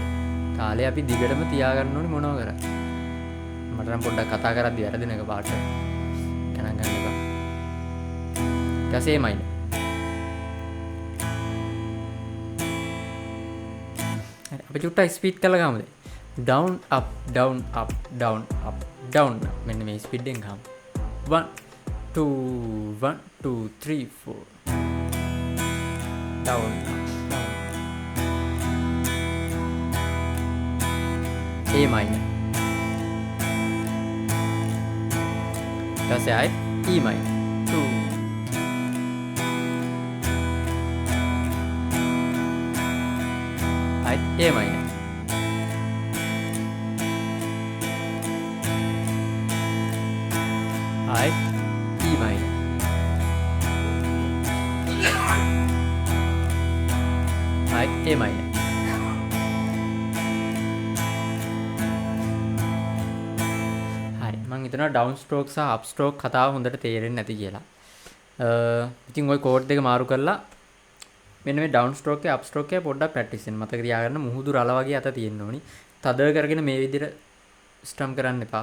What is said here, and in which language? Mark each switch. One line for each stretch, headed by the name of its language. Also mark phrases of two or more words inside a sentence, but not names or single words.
Sinhala: තාලය අපි දිගටම තියාගන්න ඕනේ මොනව කරත්. මට නම් පොඩ්ඩක් කතා කරද්දි වැරදින එක පාට. ගණන් ගන්න එපා. ඊට පස්සේ
English: E minor.
Sinhala: හරි අපි චුට්ටක් ස්පීඩ් කරලා ගමුද?
English: down up down up down
Sinhala: up down මෙන්න මේ ස්පීඩ් එකෙන් ගමු.
English: 1 2 1 2 3 4 down down A minor that's it E minor 2 A minor I E minor I A minor
Sinhala: හරි මම හිතනවා
English: down stroke
Sinhala: සහ
English: up stroke
Sinhala: කතාව හොඳට තේරෙන්නේ නැති කියලා. ඉතින් ওই කෝඩ් දෙක මාරු කරලා මෙන්න මේ
English: down stroke
Sinhala: එකේ
English: up stroke
Sinhala: එකේ පොඩ්ඩක් ප්‍රැක්ටිස් වෙන්න. මතක තියාගන්න මුහුදු රළ වගේ අත තියෙන්න ඕනි. තද කරගෙන මේ විදිහට ස්ට්‍රම් කරන්න එපා.